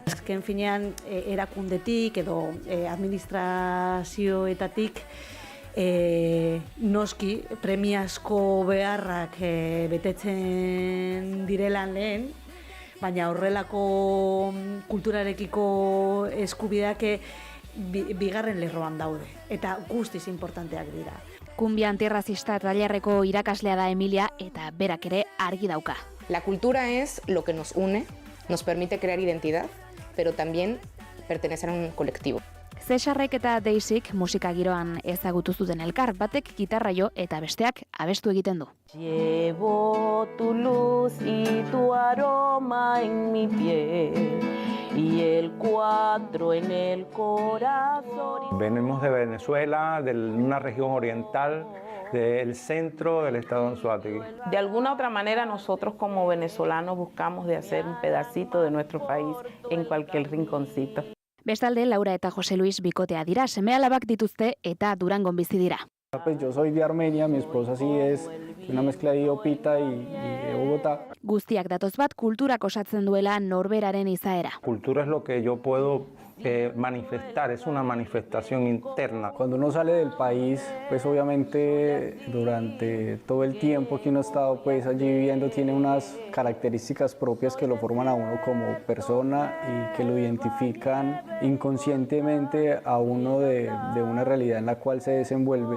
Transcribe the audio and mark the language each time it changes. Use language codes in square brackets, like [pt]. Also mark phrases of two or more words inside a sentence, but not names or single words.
[eu] Azken finean erakundetik edo administrazioetatik noski premiazko beharrak betetzen direlan lehen, baina horrelako kulturarekiko eskubideak bigarren lerroan daude, eta guztiz importanteak dira. Kumbia antirrazista tailerreko irakaslea da Emilia, eta berak ere argi dauka. [es] La cultura es lo que nos une, nos permite crear identidad, pero también pertenecer a un colectivo. [eu] Cesarrek eta Daisyk musika giroan ezagutu zuten elkar, batek gitarra jo eta besteak abestu egiten du. [es] Llevo tu luz y tu aroma en mi piel y el 4 en el corazón. Venimos de Venezuela, de una región oriental, del centro del estado de Anzoátegui. De alguna otra manera nosotros como venezolanos buscamos de hacer un pedacito de nuestro país en cualquier rinconcito. [eu] Bestalde, Laura eta Jose Luis bikotea dira, seme-alabak dituzte eta Durangon bizi dira. [es] Pues yo soy de Armenia, mi esposa sí es una mezcla de Iopita y de Bogotá. [eu] Guztiak datoz bat kulturak osatzen duela norberaren izaera. [es] Cultura es lo que yo puedo manifestar, es una manifestación interna. Cuando uno sale del país, pues obviamente durante todo el tiempo que uno ha estado pues allí viviendo tiene unas características propias que lo forman a uno como persona y que lo identifican inconscientemente a uno de una realidad en la cual se desenvuelve.